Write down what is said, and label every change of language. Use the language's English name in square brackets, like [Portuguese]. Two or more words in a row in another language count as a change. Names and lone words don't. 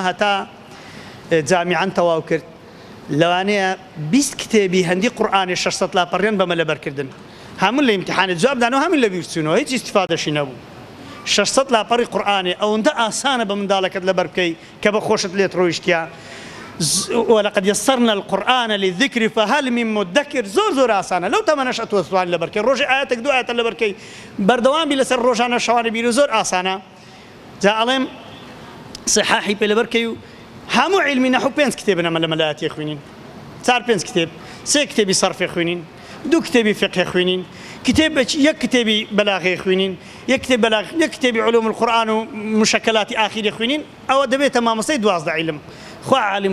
[Central Kurdish] هەتا جامیعان تەواو کرد لەوانەیە 20 کتێبی هەندی قورئانی 600 لاپەڕیان بەمە لەبەرکردن هەموو لە ئیمتیحانێت جواب دانەوە هەموو لە بیرچوونەوە هیچ ئیستیفادەشی نەبوو 600 لاپەڕی قورئانی ئەوەندە ئاسانە بە منداڵەکەت لەبەر بکەی کە بە خۆشت لێت ڕۆیشتیا [Arabic] ولقد يسرنا القرآن للذكر فهل من مدكر [Central Kurdish] زۆر ئاسانە لەو تەمەنەش ئەتوانیت لەبەرکەی ڕۆژی ئاەتێک دوو ئاەتە لەبەرکەی بەردەوامی لەسەر ڕۆژانە شەوانە بیر و زۆر ئاسانە جا ئەڵێم صحاحی پێ لەبەرکەی و هەموو علمی نەحو 5 کتێبن ئەمە لە مەلایەتی خوێنین 4-5 کتێب 3 کتێبی سەرفی خوێنین 2 کتێبی فقه خوێنین یەک کتێبی بەلاغی خوێنین یەک کتێبی [Arabic] علوم القورآن [Central Kurdish] و مشکلاتی ئاخیری خوێنین ئەوە دەبێتە مامۆستای 12 عیلم خوا عالم